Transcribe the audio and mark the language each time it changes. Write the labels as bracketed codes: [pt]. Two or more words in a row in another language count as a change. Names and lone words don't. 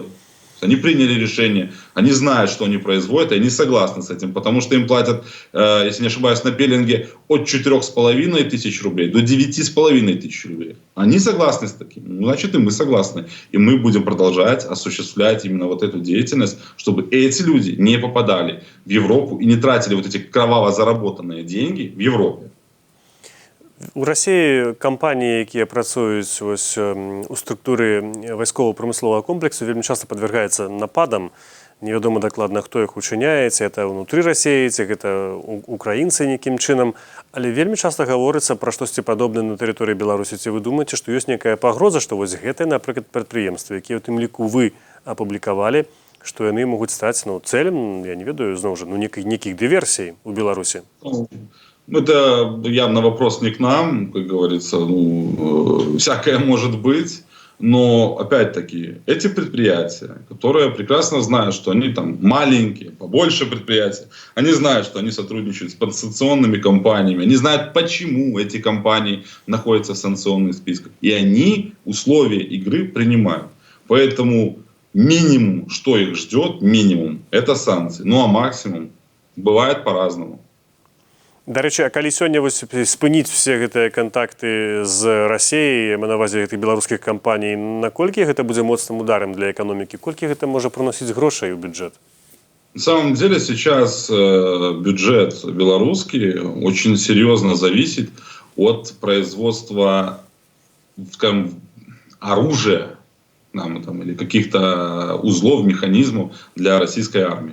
[ru] Они приняли решение, они знают, что они производят, и они согласны с этим, потому что им платят, если не ошибаюсь, на пеленге от 4,5 тысяч рублей до 9,5 тысяч рублей. Они согласны с таким, значит и мы согласны. И мы будем продолжать осуществлять именно вот эту деятельность, чтобы эти люди не попадали в Европу и не тратили вот эти кроваво заработанные деньги в Европе. [be] У Расіі кампаніі, якія працуюць у структуры вайскова-прамысловага комплексу, вельмі часта падвяргаюцца нападам. Невядома дакладна, хто іх учыняе, ці гэта ўнутры Расіі, ці гэта украінцы нейкім чынам. Але вельмі часта гаворыцца пра штосьці падобнае на тэрыторыі Беларусі. Ці вы думаеце, што ёсць нейкая пагроза, што вось гэтыя, напрыклад, прадпрыемствы, якія ў тым ліку вы апублікавалі, што яны могуць стаць цэлем, я не ведаю, зноў жа, нейкіх дыверсій у Беларусі? [ru] Это явно вопрос не к нам, как говорится, всякое может быть, но опять-таки эти предприятия, которые прекрасно знают, что они там маленькие, побольше предприятия, они знают, что они сотрудничают с санкционными компаниями, они знают, почему эти компании находятся в санкционных списках, и они условия игры принимают. Поэтому минимум, что их ждет, минимум, это санкции, а максимум бывает по-разному. [be] Дарэчы, а калі сёння спыніць все гэтыя кантакты з Расіяй, на ўвазе гэтых беларускіх кампаній, наколькі гэта будзе моцным ударом для эканомікі? Колькі гэта можа прыносіць грошай у бюджет? [ru] На самом деле сейчас бюджет белорусский очень серьезно зависит от производства, скажем, оружия или каких-то узлов, механизмов для российской армии.